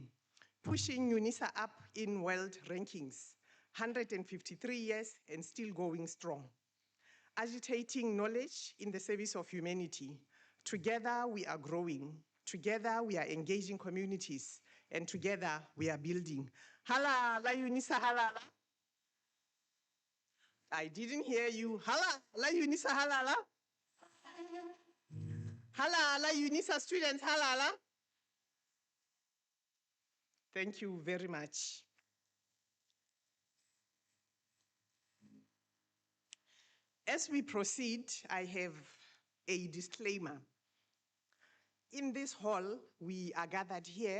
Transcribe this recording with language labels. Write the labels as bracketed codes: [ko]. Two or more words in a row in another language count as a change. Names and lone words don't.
[en] Pushing UNISA up in world rankings. 153 years and still going strong. Agitating knowledge in the service of humanity. Together we are growing. Together we are engaging communities. And together we are building. Halala UNISA halala. I didn't hear you. Halala UNISA halala. Halala UNISA students halala. Thank you very much. As we proceed, I have a disclaimer. In this hall, we are gathered here.